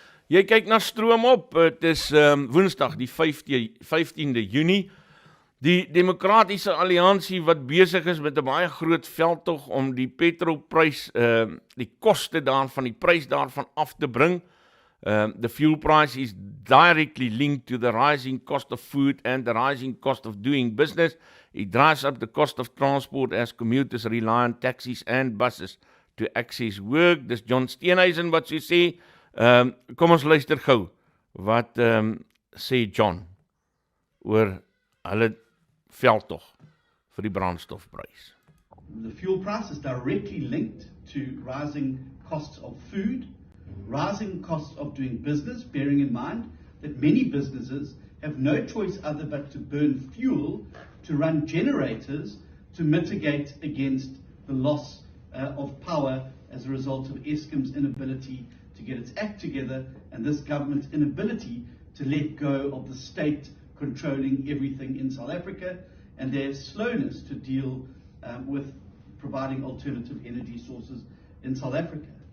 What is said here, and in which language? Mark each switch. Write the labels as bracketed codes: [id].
[af] Jy kyk na Stroomop, het is Woensdag die 15de Junie. Die Demokratiese Alliansie wat besig is met 'n baie groot veldtog om die petrolprys, die koste daarvan, die prys daarvan af te bring. [en] The fuel price is directly linked to the rising cost of food and the rising cost of doing business. It drives up the cost of transport as commuters rely on taxis and buses to access work. [af] Dis John Steenhuisen wat so sê. Kom ons luister gou wat sê John oor hulle veldtog vir die brandstofprys. [en] The fuel price is directly linked to rising costs of food, rising costs of doing business, bearing in mind that many businesses have no choice other but to burn fuel to run generators to mitigate against the loss of power as a result of Eskom's inability to get its act together and this government's inability to let go of the state controlling everything in South Africa and their slowness to deal with providing alternative energy sources in South Africa.